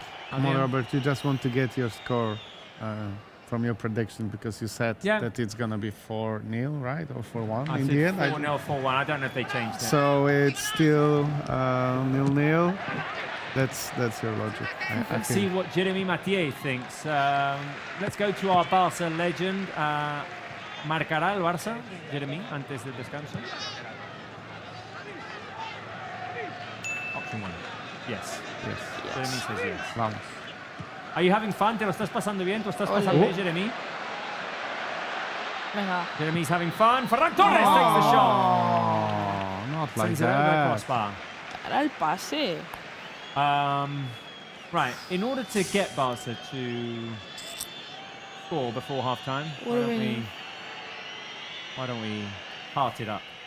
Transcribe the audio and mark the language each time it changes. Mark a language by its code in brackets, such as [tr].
[en] Come on, Robert, you just want to get your score from your prediction because you said that it's going to be 4-0, right? Or 4-1 in the end? 4-0, 4-1. I don't know if they changed it. So it's still 0-0. That's your logic. Let's see what Jeremy Mathieu thinks. Let's go to our Barça legend. [es] ¿Marcará el Barça, Jeremy, antes del descanso? [en] Option 1. Yes. Jeremy says yes. [es] Vamos. [en] Are you having fun? [es] ¿Te lo estás pasando bien? ¿Tú estás pasando bien, Jeremy? Venga. [en] Jeremy's having fun. Ferran Torres takes the shot. Not like Sends it over the that. crossbar. [es] Era el pase. [en] Right, in order to get Barca to score before half-time, why don't we heart it up?